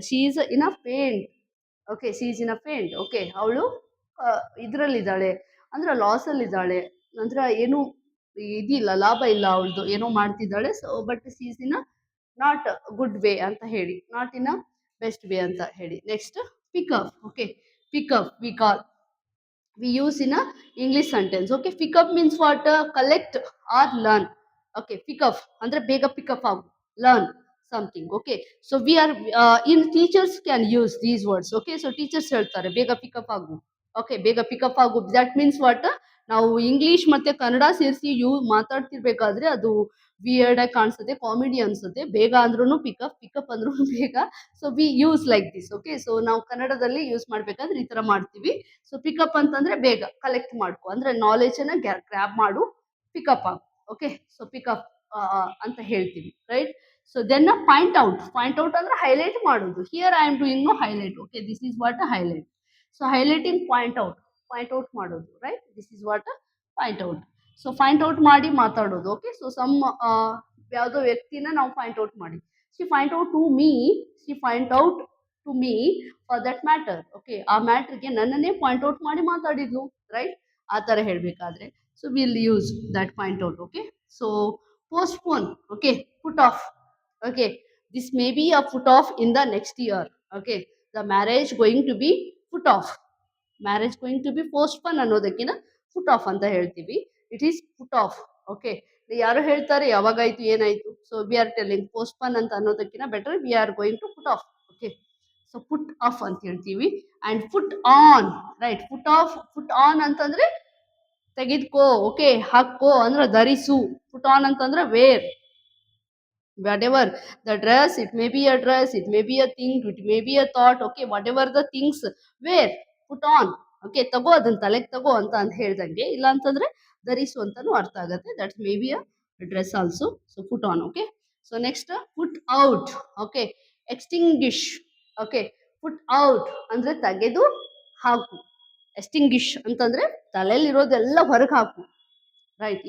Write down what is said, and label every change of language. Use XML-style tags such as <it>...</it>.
<en>She is in a faint.</en> <kn>Okay, she is in a faint. Okay, ಅವಳು ಇದ್ರಲ್ಲಿದ್ದಾಳೆ ಅಂದ್ರೆ loss ಅಲ್ಲಿ ಇದ್ದಾಳೆ, ನಂತರ ಏನು ಇದಿಲ್ಲ, ಲಾಭ ಇಲ್ಲ, ಅವಳದು ಏನೋ ಮಾಡ್ತಿದ್ದಾಳೆ.</kn> <en>So but she is in a not good way ಅಂತ ಹೇಳಿ, not in a best way ಅಂತ ಹೇಳಿ. Next pick up. Okay, pick up we use in a English sentence. Okay, pick up means what? Collect or learn. Okay, pick up</en> <kn>andre bega pick up agu,</kn> <en>learn something. Okay, so we are in teachers can use these words. Okay, so teachers</en> <kn>ಹೇಳ್ತಾರೆ ಬೇಗ pick up agu.</kn> <en>Okay, ಬೇಗ pick up agu, that means what?</en> <kn>ನಾವು English ಮತ್ತು ಕನ್ನಡ ಸೇರಿಸಿ ಮಾತಾಡ್ತಿರ್ಬೇಕಾದ್ರೆ ಅದು ವಿಯರ್ಡಾಗಿ ಕಾಣಿಸುತ್ತೆ, comedy ಅನಿಸುತ್ತೆ. ಬೇಗ ಅಂದ್ರೂ ಪಿಕಪ್, ಪಿಕಪ್ ಅಂದ್ರೂ ಬೇಗ.</kn> <en>So we use like this.</en> <kn>Okay, so ನಾವು ಕನ್ನಡದಲ್ಲಿ ಯೂಸ್ ಮಾಡಬೇಕಾದ್ರೆ ಈ ಥರ ಮಾಡ್ತೀವಿ. ಸೊ ಪಿಕಪ್ ಅಂತಂದರೆ ಬೇಗ ಕಲೆಕ್ಟ್ ಮಾಡ್ಕೊ, ಅಂದರೆ ನಾಲೆಜನ್ನು ಗ್ರ್ಯಾಬ್ ಮಾಡು, ಪಿಕಪ್ ಆಗು. ಓಕೆ, ಸೊ ಪಿಕಪ್ ಅಂತ ಹೇಳ್ತೀವಿ, right. So then point out ಅಂದರೆ ಹೈಲೈಟ್ ಮಾಡೋದು.</kn> <en>Here I am doing highlight. Okay, this is what highlight. So highlighting</en> <kn>point out ಮಾಡೋದು,</kn> <en>Right. This is what point out. So point out ಮಾಡಿ ಮಾತಾಡೋದು. Okay, so</en> <kn>ಯಾವುದೋ ವ್ಯಕ್ತಿನ ನಾವು point out ಮಾಡಿ,</kn> <en>She point out to me, she point out to me for that matter.</en> <kn>Okay, ಆ ಮ್ಯಾಟ್ರಿಗೆ ನನ್ನನ್ನೇ point out ಮಾಡಿ ಮಾತಾಡಿದ್ಲು, ರೈಟ್. ಆ ಥರ ಹೇಳಬೇಕಾದ್ರೆ</kn> <en>So will use that point out. Okay, so postpone. Okay, put off. Okay, this may be a put off in the next year. Okay, the marriage going to be put off. Marriage going to be postpone ಅನ್ನೋದಕ್ಕಿಂತ put off ಅಂತ ಹೇಳ್ತೀವಿ. It is put off. Okay,</en> <kn>ಯಾರು ಹೇಳ್ತಾರೆ ಯಾವಾಗಾಯ್ತು ಏನಾಯ್ತು.</kn> <en>So we are telling postpone ಅಂತ ಅನ್ನೋದಕ್ಕಿಂತ better we are going to put off. Okay, so put off ಅಂತ ಹೇಳ್ತೀವಿ. and put on, right.</en> <kn>put on ಅಂತಂದ್ರೆ ತೆಗೆದುಕೋ. ಓಕೆ, ಹಾಕೋ ಅಂದ್ರೆ ಧರಿಸು. ಪುಟ್ ಆನ್ ಅಂತಂದ್ರೆ wear.</kn> <en>whatever the dress, it may be a dress, it may be a thing, it may be a thought. Okay, whatever the things, wear, put on.</en> <kn>Okay, ತಗೋ ಅದನ್ನ ತಲೆಗೆ ತಗೋ ಅಂತ ಹೇಳ್ದಂಗೆ. ಇಲ್ಲ ಅಂತಂದ್ರೆ ಧರಿಸು ಅಂತಾನು ಅರ್ಥ ಆಗುತ್ತೆ.</kn> <en>That may be a dress also. So put on. Okay, so next put out. Okay, extinguish. Okay, put out ಅಂದ್ರೆ ತೆಗೆದು ಹಾಕು.</en> <kn>ಎಕ್ಸ್ಟಿಂಗ್ವಿಶ್ ಅಂತಂದ್ರೆ ತಲೆಯಲ್ಲಿರೋದೆಲ್ಲ ಹೊರಗೆ ಹಾಕು, ರೈಟ್.</kn>